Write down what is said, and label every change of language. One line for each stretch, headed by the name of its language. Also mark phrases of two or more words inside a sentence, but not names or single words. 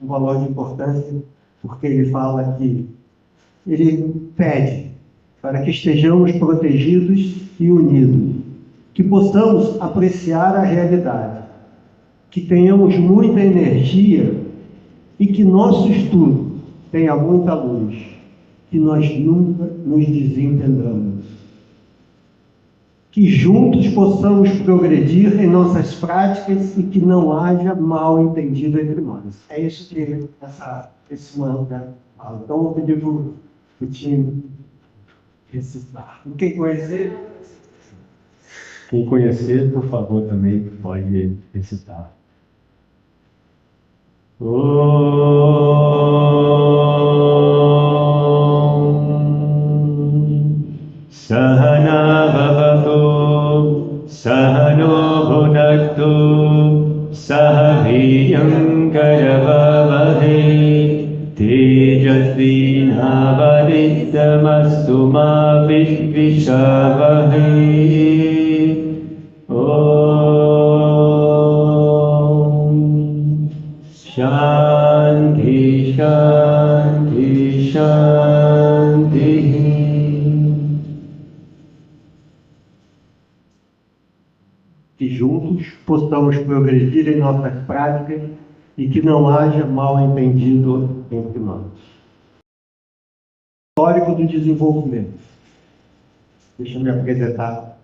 Portuguese: valor de importância, porque ele fala que ele pede para que estejamos protegidos e unidos, que possamos apreciar a realidade, que tenhamos muita energia e que nosso estudo tenha muita luz, que nós nunca nos desentendamos, que juntos possamos progredir em nossas práticas e que não haja mal entendido entre nós. É isso que esse mantra fala. Então, eu vou pedir para o time recitar. Quem conhecer, por favor, também pode recitar.
Sanskrit: Sahana bhavatu sahano bhunaktu sahaviryam karavavahe tejasvi navaditamastu ma vishvishavahe. Om Shanti Shanti Shanti Shanti.
Portuguese: Que juntos possamos progredir em nossas práticas e que não haja mal entendido entre nós. Histórico do desenvolvimento. Deixa eu me apresentar.